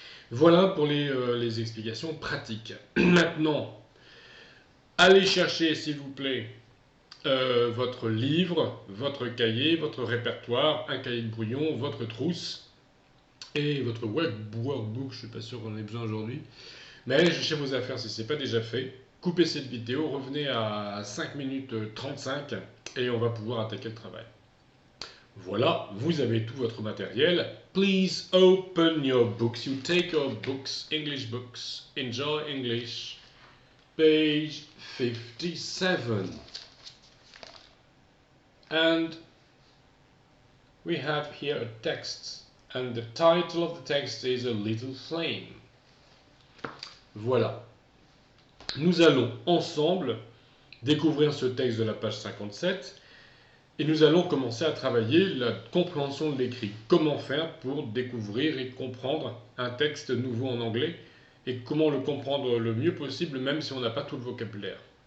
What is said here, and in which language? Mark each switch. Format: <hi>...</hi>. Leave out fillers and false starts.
<fr>Voilà pour les explications pratiques. Maintenant, allez chercher, s'il vous plaît, votre livre, votre cahier, votre répertoire, un cahier de brouillon, votre trousse et votre workbook. Je ne suis pas sûr qu'on en ait besoin aujourd'hui. Mais allez chercher vos affaires si ce n'est pas déjà fait. Coupez cette vidéo, revenez à 5 minutes 35 et on va pouvoir attaquer le travail. Voilà, vous avez tout votre matériel.</fr> <en>Please open your books. You take your books, English books. Enjoy English. Page 57. And we have here a text. And the title of the text is A Little Flame.</en> <fr>Voilà. Nous allons ensemble découvrir ce texte de la page 57 et nous allons commencer à travailler la compréhension de l'écrit. Comment faire pour découvrir et comprendre un texte nouveau en anglais et comment le comprendre le mieux possible même si on n'a pas tout le vocabulaire.</fr>